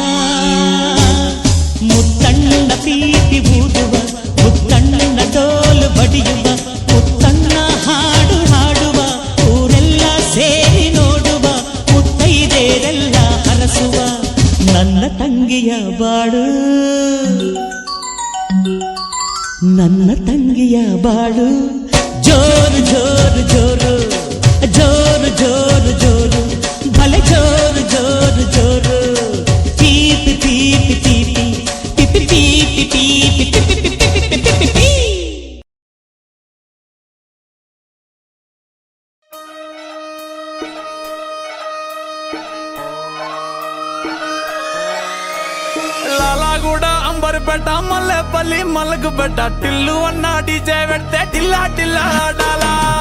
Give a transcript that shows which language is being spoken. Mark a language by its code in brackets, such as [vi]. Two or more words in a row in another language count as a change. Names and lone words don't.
[kn] ಮುತ್ತಣ್ಣ ಪ್ರೀತಿ ಊದುವ ಮುತ್ತಣ್ಣ ಡೋಲು ಬಡಿಯುವ ಮುತ್ತಣ್ಣ ಹಾಡು ಹಾಡುವ ಊರೆಲ್ಲ ಸೇರಿ ನೋಡುವ ಮುತ್ತೈದೆರೆಲ್ಲ ಹರಸುವ ನನ್ನ ತಂಗಿಯ ಬಾಳು ನನ್ನ ತಂಗಿಯ ಬಾಳು ಜೋರು ಜೋರು ಜೋರು ಜೋರು ಜೋರು ಜೋರು ಭಲೆ ಜೋರು ಜೋರು ಜೋರು ಪೀಪಿ ಪೀಪಿ ಪೀಪಿ ಪಿಪಿ ಪೀಪಿ ಪೀಪಿ ಪಿಪಿ ಪಿಪಿ ಪಿಪಿ ಪೀ [te] లాలాగూడ అంబర్పేట మల్లెపల్లి మలకపేట టిల్లు అన్న డీజే పెడితే టిల్లా టిల్లా ఆడాలా